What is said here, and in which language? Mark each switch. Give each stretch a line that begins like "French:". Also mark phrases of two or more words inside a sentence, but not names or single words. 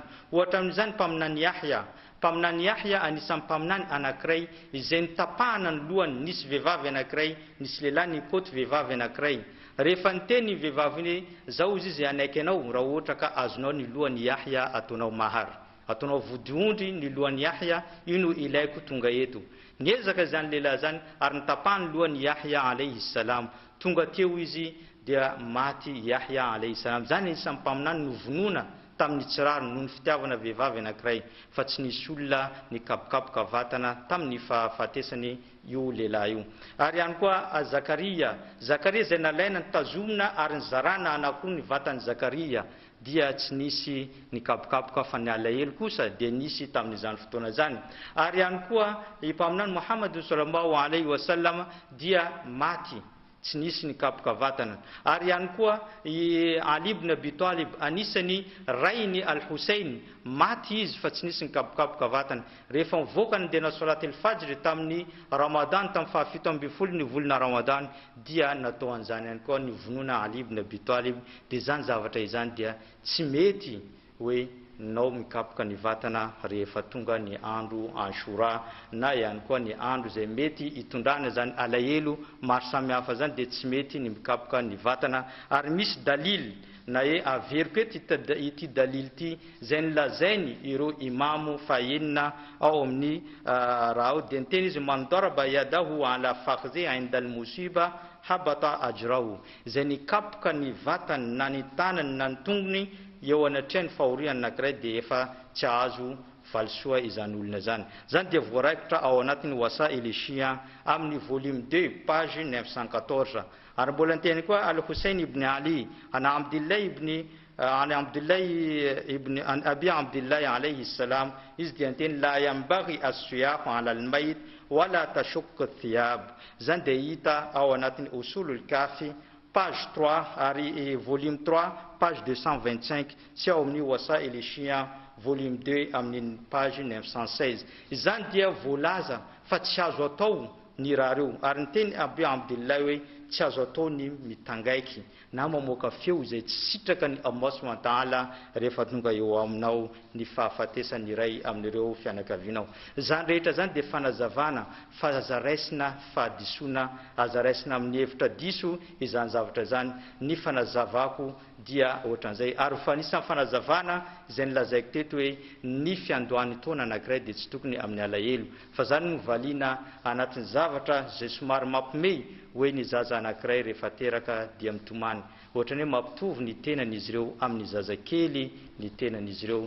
Malagasy: Ohatra amin'izany mpaminany Yahya anisan'ny mpaminany anankiray izay nitapahana ny lohany, nisy vehivavy anankiray, nisy lehilahy nikoty vehivavy anankiray. Rehefa niteny vehivavy hoe zao izy izay anaiky anao raha ohatra ka azonao ny lohany Yahya ataonao mahar, ataonao vodiondry ny lohany Yahya, ino ilaiko tonga eto. Niezaka zany lehilahy zany ary nitapahany lohany Yahya
Arabic: عليه السلام,
Malagasy: tonga teo izy dia maty Yahya
Arabic: عليه السلام.
Malagasy: Zany isan'ny mpaminany novonona tamin'ny tsiraro noho ny fitiavana vehivavy anankiray, fa tsy nisy olona ny kapokapoka vatana tamin'ny fahafatesany io lehilahy io. Ary ihany koa Zakaria zay nalaina nitazomina ary nizarana anakroa ny vatany Zakaria, dia tsy nisy ny kapokapoka fa ny alahelo kosa dia nisy tamin'izany fotoana zany. Ary ihany koa i mpaminany Muhammad
Arabic: صلى الله عليه وسلم
Malagasy: dia maty, tsy nisy ny kapoka vatana. Ary ihany koa i Ali ibn Abi Talib anisany rainy Al-Hussein, maty izy fa tsy nisy ny kapokapoka vatana. Rehefa mivoaka ny dena
Arabic: صلاة الفجر
Malagasy: tamin'ny Ramadan, tamin'ny fahafito ambin'ny folo ny volana Ramadan, dia natao an'izany ihany koa ny vonona Ali ibn Abi Talib. Dia zany zavatra izany dia tsy mety hoe nao mikapoka ny vatana rehefa tonga ny andro Ashura na ihany koa ny andro zay mety itondrana zany alahelo maro samihafa zany, dia tsy mety ny mikapoka ny vatana. Ary misy dalil na hoe averiko ity dalil ity zay nilazainy ireo imamo fahenina ao amin'ny raha ao dia niteny izy
Arabic: من ضرب يده على فخذي عند المصيبة حبط أجره,
Malagasy: zay nikapoka ny vatany na ny tanany na ny tongony eo anatrehany fahoriana anankiray dia efa tsy azo valisoa izany olona zany. Zany dia voaraikitra ao anatin'ny Wasail Shia amin'ny volume 2 page 914. Ary mbola niteny koa Al-Hussein ibn Ali an Abdullah ibn Abi Abdullah
Arabic: عليه السلام,
Malagasy: izy dia niteny
Arabic: لا ينبغي الصياح على الميت ولا تشق ثياب.
Malagasy: Zany dia hita ao anatin'ny Usulul Kafi page 3 ary volume 3 page 225 sy ao amin'ny Wasail Shia volume 2 amin'ny page 916. Izany dia voalaza fa tsy azo atao ny raha reo. Ary niteny Abi Abdullah hoe tsy azo atao ny mitangaiky na mamoaka feo izay tsy sitraka ny
Arabic: الله سبحانه وتعالى
Malagasy: rehefa tonga eo aminao ny fahafatesany iray amin'ireo fianakavianao. Zany rehetra zany dia fanazavana fa aza raisina fahadisoana, aza raisina amin'ny hevitra diso izany zavatra zany. Ny fanazavako dia ohatran'izay, ary fa anisan'ny fanazavana izay nilazaiko teto hoe ny fiandohan'ny taona anankiray dia tsy tokony amin'ny alahelo, fa zany no valiana anatin'ny zavatra izay somary mampimey hoe ny zaza anankiray rehefa teraka dia mitomany, ohatrany hoe mampitovy ny tenan'izy ireo amin'ny zazakely ny tenan'izy ireo.